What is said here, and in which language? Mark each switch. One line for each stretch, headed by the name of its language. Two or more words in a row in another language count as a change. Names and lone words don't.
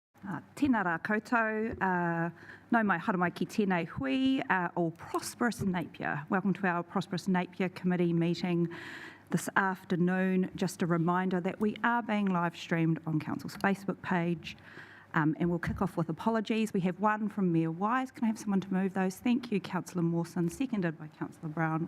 Māori: Tēnā rā koutou, nau mai haramai ki tēnei hui, o Prosperous Napier.
English: Welcome to our Prosperous Napier Committee meeting this afternoon. Just a reminder that we are being live streamed on Council's Facebook page, and we'll kick off with apologies. We have one from Mayor Wise. Can I have someone to move those? Thank you, Councillor Mawson, seconded by Councillor Brown.